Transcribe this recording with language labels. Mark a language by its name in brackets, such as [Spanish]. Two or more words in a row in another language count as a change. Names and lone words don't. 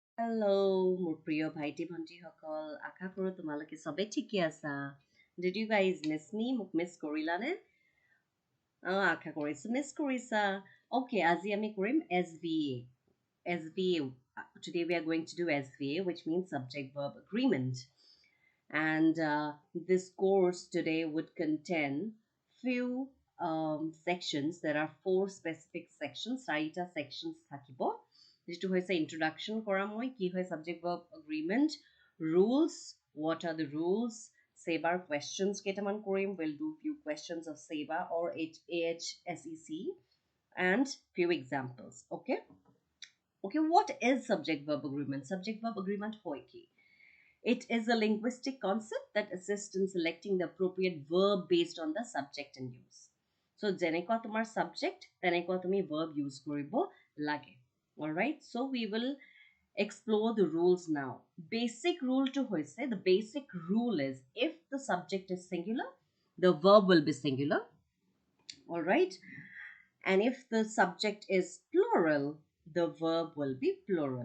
[Assamese] Hello, মোৰ প্ৰিয় ভাইটি ভণ্টিসকল আশা কৰোঁ তোমালোকে সবে ঠিকে আছা [English] Did you guys miss me? [Assamese] মোক মিছ কৰিলানে? আশা কৰিছোঁ মিছ কৰিছা [English] Okay, [Assamese] আজি আমি কৰিম [English] SVA SVA Today we are going to do SVA, which means Subject-Verb Agreement. And this course today would contain few sections. There are 4 specific sections. [Assamese] 4টা sections থাকিব যেটো হৈছে introduction কৰা মই কি হয় [English] subject verb agreement, rules, what are the rules, SEBA questions [Assamese] কেইটামান কৰিম, [English] we'll do few questions of SEBA or AHSEC and few examples. Okay, what is subject verb agreement? Subject verb agreement [Assamese] হয় কি? [English] It is a linguistic concept that assists in selecting the appropriate verb based on the subject and use. So, [Assamese] যেনেকুৱা তোমাৰ subject, তেনেকুৱা তুমি [English] verb use [Assamese] কৰিব লাগে. [English] Alright, so we will explore the rules now. Basic rule to hoise, the basic rule is if the subject is singular, the verb will be singular. Alright, and if the subject is plural, the verb will be plural.